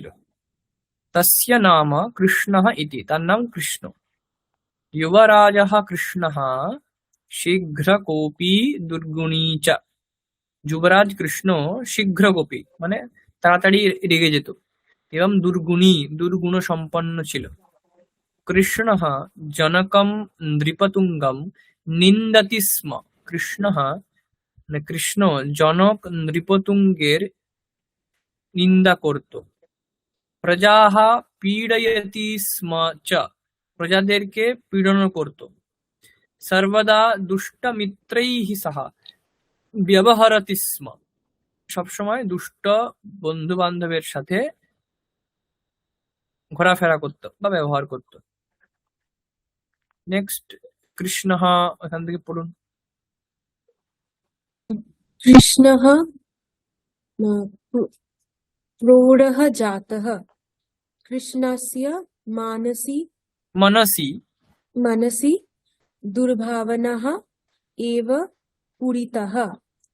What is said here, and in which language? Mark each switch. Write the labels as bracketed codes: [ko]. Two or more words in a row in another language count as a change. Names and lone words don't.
[sa] তস্য নাম কৃষ্ণঃ ইতি, [bn] তার নাম [sa] কৃষ্ণ। যুবরাজঃ কৃষ্ণঃ শীঘ্রকোপী দুর্গুণী চ, [bn] যুবরাজ কৃষ্ণ শীঘ্রকোপী মানে তাড়াতাড়ি রেগে যেত, এবং দুর্গুণী, দুর্গুণ সম্পন্ন ছিল। [sa] কৃষ্ণঃ জনকম নৃপতুঙ্গম নিন্দতি স্ম, [bn] কৃষ্ণঃ মানে কৃষ্ণ জনক নৃপতুঙ্গের নিন্দা করত। [sa] প্রজাহ পীড়য়তি স্ম চ, [bn] প্রজাদেরকে পীড়ন করত। [sa] সর্বদা দুষ্টমিত্রৈঃ সহ ব্যবহরতি স্ম, [bn] সবসময় দুষ্ট বন্ধু বান্ধবের সাথে ঘোরাফেরা করত বা ব্যবহার করত। নেক্সট, কৃষ্ণঃ, এখান থেকে পড়ুন। [sa] कृष्णः प्रौढः जातः। कृष्णस्य मनसि मनसि दुर्भावनः एव उदितः।